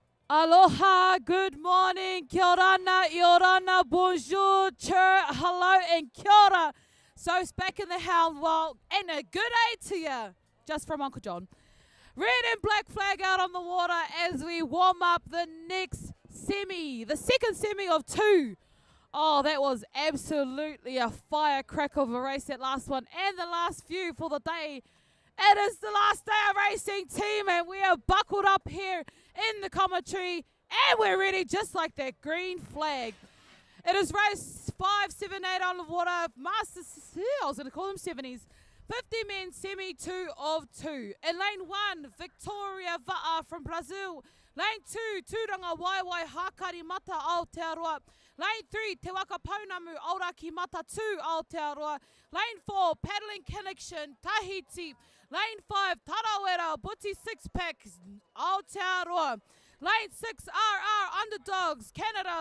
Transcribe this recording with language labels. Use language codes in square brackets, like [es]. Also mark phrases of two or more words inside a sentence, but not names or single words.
[en] Aloha, good morning, [rar] kia orana, iorana, [en] bonjour, chur, hello, and [mi] kia ora. [en] So it's back in the hound, well, and a good day to you, just from Uncle John. Red and black flag out on the water as we warm up the next semi, the second semi of 2. Oh, that was absolutely a firecracker of a race, that last one, and the last few for the day. It is the last day of racing, team, and we are buckled up here in the commentary, and we're ready just like that green flag. It is race 5, 7, 8 on the water. Masters, I was going to call them 70s. 50 men, semi 2 of 2. In lane 1, Victoria Va'a from Brazil. Lane 2, Tūranga Waiwai Hakari Mata Aotearoa. Lane 3, Te Waka Pounamu Auraki Mata 2 Aotearoa. Lane 4, Paddling Connection Tahiti. Lane 5, Tarawera Buti 6-pack Aotearoa. Lane 6, RR Underdogs Canada.